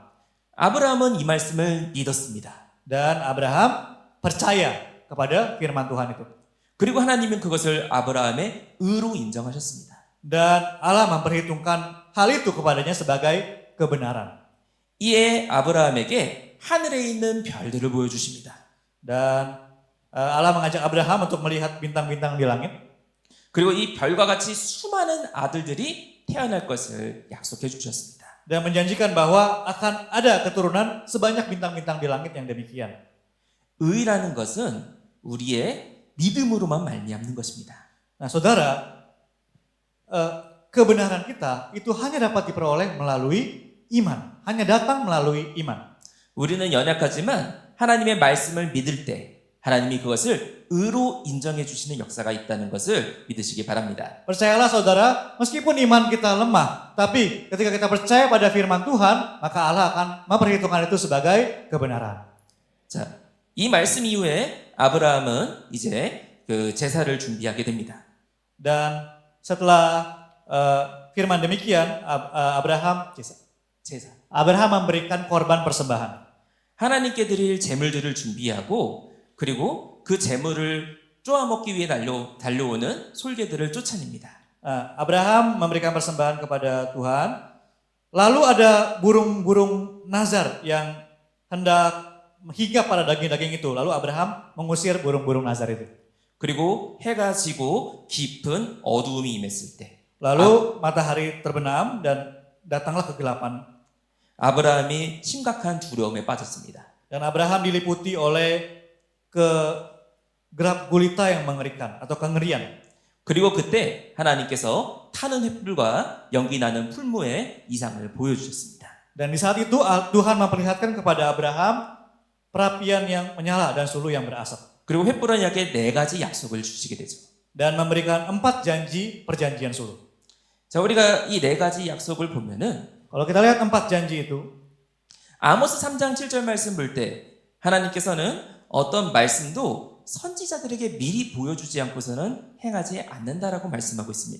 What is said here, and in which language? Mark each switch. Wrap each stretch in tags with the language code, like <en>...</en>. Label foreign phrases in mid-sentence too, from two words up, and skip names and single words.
<ko>아브라함은 이 말씀을 믿었습니다.</ko> <id>Dan Abraham percaya kepada firman Tuhan itu.</id> <ko>그리고 하나님은 그것을 아브라함의 의로 인정하셨습니다.</ko> <id>Dan Allah memperhitungkan hal itu kepadanya sebagai kebenaran.</id> <ko>이에 아브라함에게 하늘에 있는 별들을 보여주십니다.</ko> <id>Dan Allah mengajak Abraham untuk melihat bintang-bintang di langit.</id> <ko>그리고 이 별과 같이 수많은 아들들이 태어날 것을 약속해 주셨습니다.</ko> <id>Dan menjanjikan bahwa akan ada keturunan sebanyak bintang-bintang di langit yang demikian.</id> <ko>의라는 것은 우리의 믿음으로만 말미암는 것입니다.</ko> <id>Nah, saudara, kebenaran kita itu hanya dapat diperoleh melalui iman. Hanya datang melalui iman.</id> <ko>우리는 연약하지만 하나님의 말씀을 믿을 때 하나님이 그것을 의로 인정해 주시는 역사가 있다는 것을 믿으시기 바랍니다.</ko> <id>Percayalah saudara, meskipun iman kita lemah, tapi ketika kita percaya pada firman Tuhan, maka Allah akan memperhitungkan itu sebagai kebenaran.</id> <ko>자, 이 말씀 이후에 아브라함은 이제 그 제사를 준비하게 됩니다.</ko> <id>Dan setelah firman demikian, Abraham memberikan korban persembahan.</id> <ko>하나님께 드릴 제물들을 준비하고 그리고 그 제물을 쪼아먹기 위해 달려오는 솔개들을 쫓아냅니다.</ko> <id>Abraham memberikan persembahan kepada Tuhan. Lalu ada burung-burung nazar yang hendak hinggap pada daging-daging itu. Lalu Abraham mengusir burung-burung nazar itu.</id> <ko>그리고 해가 지고 깊은 어두움이 임했을 때</ko> <id>Lalu matahari terbenam dan datanglah kegelapan.</id> <ko>아브라함이 심각한 두려움에 빠졌습니다.</ko> <id>Dan Abraham diliputi oleh gelap gulita yang mengerikan atau kengerian.</id> <ko>그리고 그때 하나님께서 타는 횃불과 연기 나는 풀무의 이상을 보여주셨습니다.</ko> <id>Dan di saat itu Tuhan memperlihatkan kepada Abraham perapian yang menyala dan suluh yang berasap.</id> <ko>그리고 횃불에게 4가지 약속을 주시게 되죠.</ko> <id>Dan memberikan 4 janji perjanjian suluh.</id> <ko>자, 우리가 이 4가지 약속을 보면은</ko> <id>Kalau kita lihat 4 janji itu,</id> <ko>아모스 3장 7절 말씀 볼 때 하나님께서는 어떤 말씀도 선지자들에게 미리 보여주지 않고서는 행하지 않는다라고 말씀하고 있습니다.</ko>